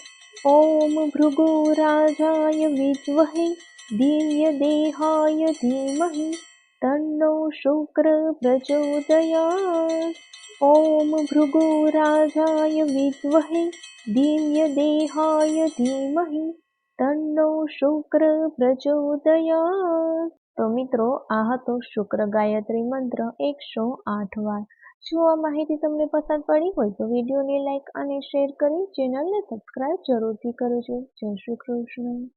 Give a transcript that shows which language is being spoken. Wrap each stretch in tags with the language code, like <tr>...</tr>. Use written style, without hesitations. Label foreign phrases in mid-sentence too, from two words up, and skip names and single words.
<sa>ॐ भृगुराजाय विद्महे दिव्यदेहाय धीमहि तन्नो शुक्रः प्रचोदयात्। ॐ भृगुराजाय विद्महे दिव्यदेहाय धीमहि तन्नो શુક્ર પ્રચોદયાત।</sa> <gu>તો મિત્રો આ હતો શુક્ર ગાયત્રી મંત્ર 108 વાર। જો આ માહિતી તમને પસંદ પડી હોય તો વિડીયોને લાઈક અને શેર કરી ચેનલને સબસ્ક્રાઇબ જરૂરથી કરજો। જય શ્રી કૃષ્ણ।</gu>